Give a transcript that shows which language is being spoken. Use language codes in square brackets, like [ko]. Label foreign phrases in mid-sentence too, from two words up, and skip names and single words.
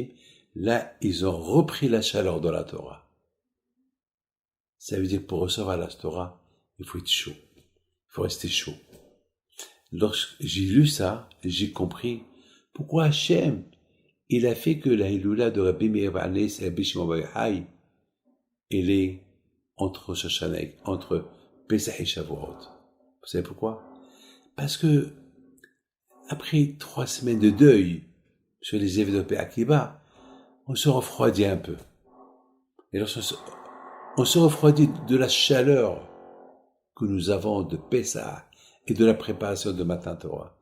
[fr] Là, ils ont repris la chaleur de la Torah. Ça veut dire que pour recevoir la Torah, il faut être chaud. Il faut rester chaud. Lorsque j'ai lu ça, j'ai compris pourquoi Hachem, il a fait que la Hiloula de Rabbi Meir Baal HaNes et Rabbi Shimon Bar Yochai, elle est entre Rosh Hashanah, entre Pesach et Shavuot. Vous savez pourquoi? Parce que après 3 semaines de deuil sur les événements de Akiba, on se refroidit un peu. Et on se refroidit de la chaleur que nous avons de Pesach et de la préparation de [he] מתן תורה.